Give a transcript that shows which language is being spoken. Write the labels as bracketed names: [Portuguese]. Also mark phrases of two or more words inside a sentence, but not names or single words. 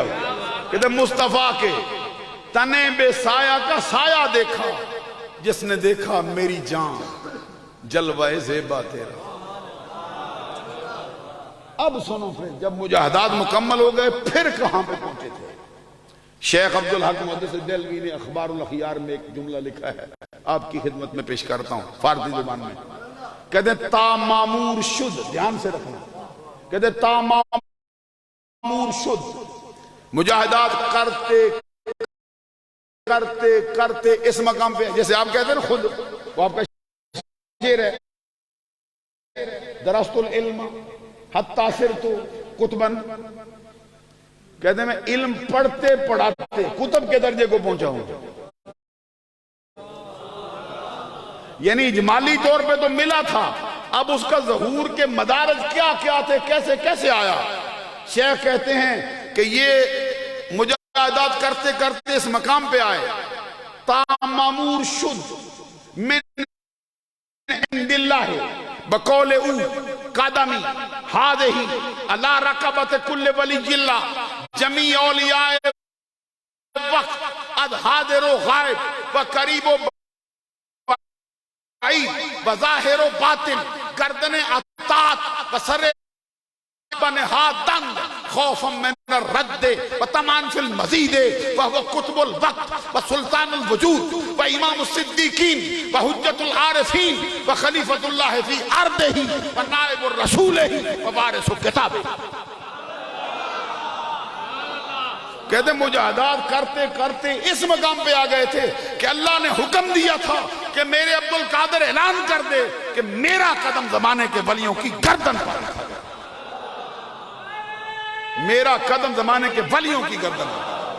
[Urdu] کہتے ہیں مصطفیٰ کے تنے بے سایہ کا سایہ دیکھا, جس نے دیکھا میری جان جلوہ زیبا تیرا. اب سنو پھر جب مجاہدات مکمل ہو گئے پھر کہاں پہ پہنچے تھے. شیخ عبدالحق محدث دہلوی نے اخبار الاخیار میں ایک جملہ لکھا ہے, آپ کی خدمت میں پیش کرتا ہوں فارسی زبان میں. کہتے ہیں [Persian] تا مامور شد, [Urdu] دھیان سے رکھنا, کہتے ہیں [Persian] تا مامور شد, [Urdu] مجاہدات کرتے کرتے کرتے اس مقام پہ جیسے آپ کہتے ہیں خود وہ آپ کا شعر ہے, [Arabic] درست العلم حتی صرت کتباً. [Urdu] کہتے ہیں میں علم پڑھتے پڑھاتے کتب کے درجے کو پہنچا ہوں. یعنی اجمالی طور پہ تو ملا تھا, اب اس کا ظہور کے مدارج کیا کیا تھے, کیسے کیسے آیا. شیخ کہتے ہیں کہ یہ مجاہدات کرتے کرتے اس مقام پہ آئے. [Persian] تا مامور شد [Arabic] من عند اللہ [Persian] بقول او قادمی ہادہی اللہ رقبت کل ولی اللہ جمیع اولیاء وقت اد حاضر و غائب و قریب و بعید و ظاہر و باطن گردن اطاعت و سر بنہا دند [Arabic] خوفا من الرد و تمان فی المزید وہو قطب الوقت و سلطان الوجود و امام الصدیقین و حجت العارفین و خلیفۃ اللہ فی ارضہ و نائب الرسول و وارث کتاب. [Urdu] کہتے مجاہدات کرتے کرتے اس مقام پہ آ گئے تھے کہ اللہ نے حکم دیا تھا کہ میرے عبد القادر اعلان کر دے کہ میرا قدم زمانے کے ولیوں کی گردن پر رکھا گیا، میرا قدم زمانے کے ولیوں کی گردن پر۔